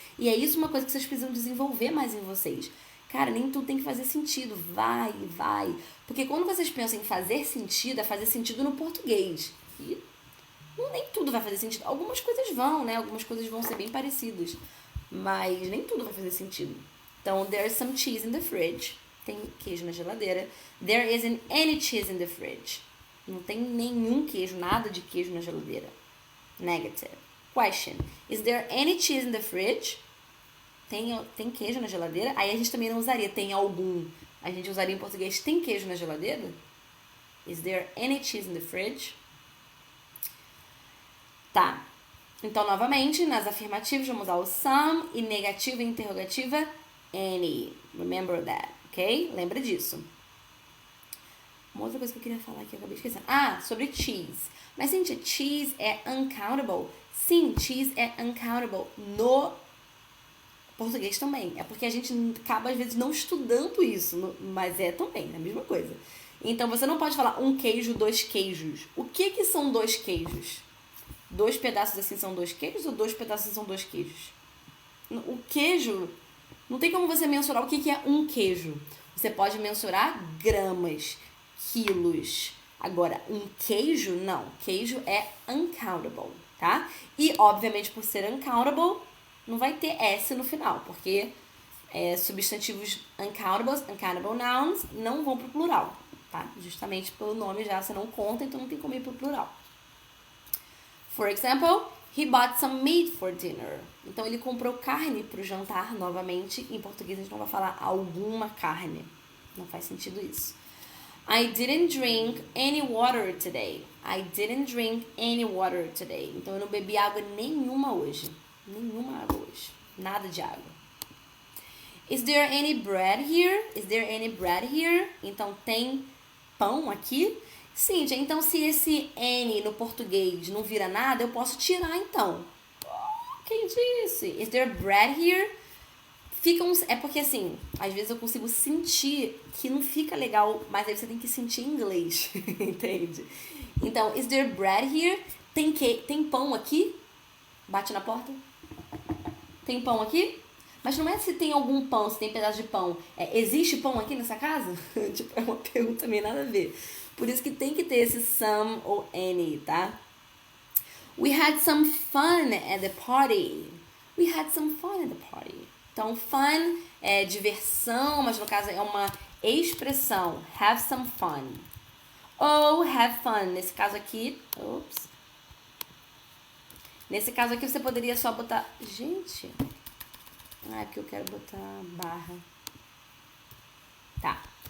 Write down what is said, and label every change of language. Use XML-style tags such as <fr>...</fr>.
<pt>E é isso uma coisa que vocês precisam desenvolver mais em vocês. Cara, nem tudo tem que fazer sentido. Vai. Porque quando vocês pensam em fazer sentido, é fazer sentido no português. E nem tudo vai fazer sentido. Algumas coisas vão, né? Algumas coisas vão ser bem parecidas. Mas nem tudo vai fazer sentido.</pt> <en>Então, there's some cheese in the fridge.</en> <pt>Tem queijo na geladeira.</pt> <en>There isn't any cheese in the fridge.</en> <pt>Não tem nenhum queijo, nada de queijo na geladeira.</pt> <en>Negative. Question. Is there any cheese in the fridge?</en> <pt>Tem queijo na geladeira? Aí a gente também não usaria tem algum. A gente usaria em português tem queijo na geladeira?</pt> <en>Is there any cheese in the fridge?</en> <pt>Tá. Então, novamente, nas afirmativas vamos usar o some e negativa e interrogativa any.</pt> <en>Remember that, ok?</en> <pt>Lembra disso. Uma outra coisa que eu queria falar que eu acabei esquecendo. Sobre cheese. Mas, gente, cheese é uncountable? Sim, cheese é uncountable no português também. É porque a gente acaba, às vezes, não estudando isso. Mas é também, é a mesma coisa. Então, você não pode falar um queijo, dois queijos. O que são dois queijos? 2 pedaços assim são 2 queijos ou 2 pedaços são 2 queijos? O queijo, não tem como você mensurar o que é um queijo. Você pode mensurar gramas, quilos. Agora, um queijo, não. Queijo é uncountable, tá? E, obviamente, por ser uncountable, não vai ter S no final, porque substantivos uncountable nouns, não vão pro plural, tá? Justamente pelo nome já, você não conta, então não tem como ir pro plural.</pt> <en>For example, he bought some meat for dinner.</en> <pt>Então, ele comprou carne para o jantar, novamente. Em português, a gente não vai falar alguma carne. Não faz sentido isso.</pt> <en>I didn't drink any water today. I didn't drink any water today.</en> <pt>Então, eu não bebi água nenhuma hoje. Nenhuma água hoje. Nada de água.</pt> <en>Is there any bread here? Is there any bread here?</en> <pt>Então, tem pão aqui? Sim, então se esse N no português não vira nada, eu posso tirar então. Quem disse?</pt> <en>Is there bread here?</en> <pt>É porque assim, às vezes eu consigo sentir que não fica legal, mas aí você tem que sentir em inglês, entende?</pt> <en>Então, is there bread here?</en> <pt>Tem pão aqui? Bate na porta. Tem pão aqui? Mas não é se tem algum pão, se tem pedaço de pão. Existe pão aqui nessa casa? Tipo, é uma pergunta meio nada a ver. Por isso que tem que ter esse some ou any, tá?</pt> <en>We had some fun at the party. We had some fun at the party.</en> <pt>Então, fun é diversão, mas no caso é uma expressão.</pt> <en>Have some fun. Ou have fun.</en> <pt>Nesse caso aqui...</pt> <en>Oops.</en> <pt>Nesse caso aqui você poderia só botar... Gente... é porque eu quero botar barra. Tá.</pt>